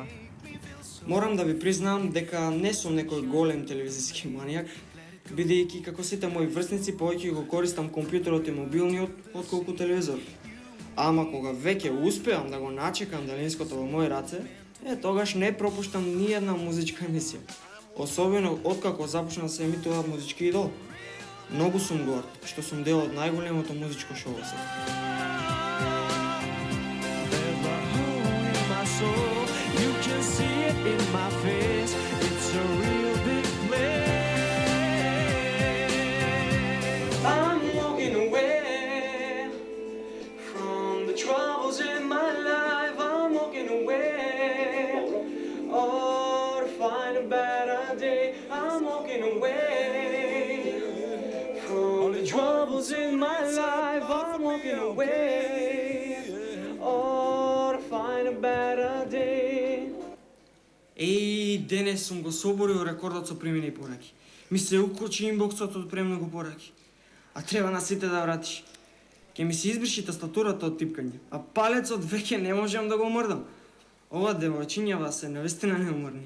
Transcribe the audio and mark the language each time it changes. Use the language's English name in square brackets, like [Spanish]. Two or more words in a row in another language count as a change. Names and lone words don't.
[Macedonian] Морам да ви признам дека не сум некој голем телевизиски манијак, бидејќи како сите мои врсници повеќе го користам компјутерот и мобилниот отколку телевизор. Ама кога веќе успеам да го начекам далинското во мои раце, тогаш не пропуштам ни една музичка емисија. Особено откако започна да се емитува Музички идол. Многу сум горд што сум дел од најголемото музичко шоу во светот. [English] In my face, it's a real big place. I'm walking away from the troubles in my life. I'm walking away, oh, to find a better day. I'm walking away from the troubles in my life. I'm walking away, oh, to find a better day. [Macedonian] Денес сум го соборил рекордот со примени пораки. Ми се укручи инбоксот од премногу пораки. А треба на сите да вратиш. Ке ми се избриши тастатурата од типкање, а палецот веќе не можам да го мрдам. Ова девојчињава се навистина неуморни.